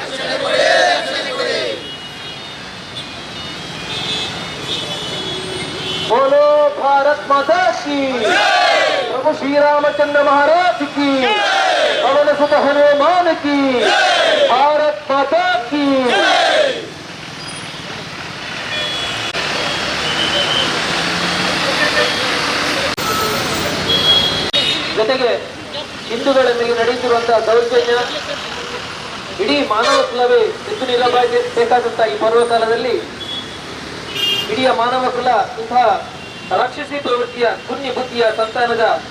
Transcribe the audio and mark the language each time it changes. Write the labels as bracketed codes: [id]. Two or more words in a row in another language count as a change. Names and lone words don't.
[hi] बोलो भारत माता की, प्रभु श्री रामचंद्र महाराज की, पवन सुत हनुमान की, भारत माता की. [kn] ಜೊತೆಗೆ ಹಿಂದೂಗಳ ಮೇಲೆ ನಡೆಯುತ್ತಿರುವಂತಹ ದೌರ್ಜನ್ಯ ಇಡೀ ಮಾನವ ಕುಲವೇ ಎದ್ದು ನಿಲ್ಲಬೇಕಾದಂತಹ ಈ ಪರ್ವಕಾಲದಲ್ಲಿ ಇಡೀ ಮಾನವ ಕುಲ ಇಂತಹ ರಾಕ್ಷಸಿ ಪ್ರವೃತ್ತಿಯ ಪುಣ್ಯ ಬುದ್ಧಿಯ ಸಂತಾನದ